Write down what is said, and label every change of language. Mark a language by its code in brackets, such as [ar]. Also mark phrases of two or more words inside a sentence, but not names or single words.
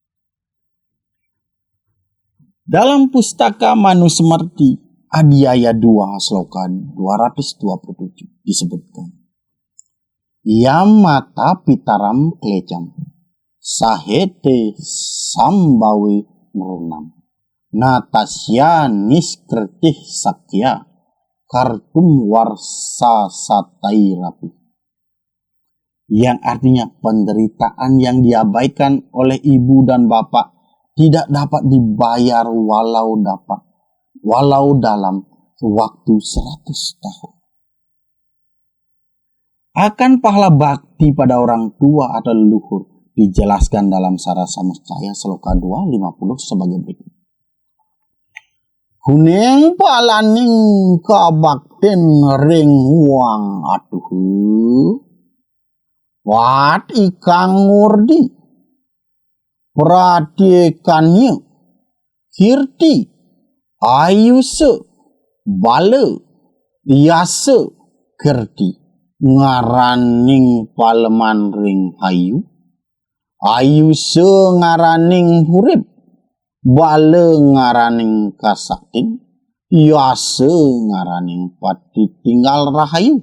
[id] Dalam pustaka Manusmriti Adhyaya 2 sloka 227 disebutkan, [sa] Yam mata pitaram klecam sahete sambawi nrunam natasya niskretih sakya kartum warsa satai rapi. [id] Yang artinya penderitaan yang diabaikan oleh ibu dan bapak tidak dapat dibayar walau dalam waktu 100 tahun. Akan pahala bakti pada orang tua atau leluhur dijelaskan dalam Sara Samustaya sloka 250 sebagai berikut. [kaw] Kuning palaning kabakten ring wang atuhu wat ikang ngurdi pratyekannya kirti ayuse bala yasa kirti ngaraning paleman ring hayu ayuse ngaraning hurip bala ngaraning kasaktin Yase ngaraning pati tinggal rahayu.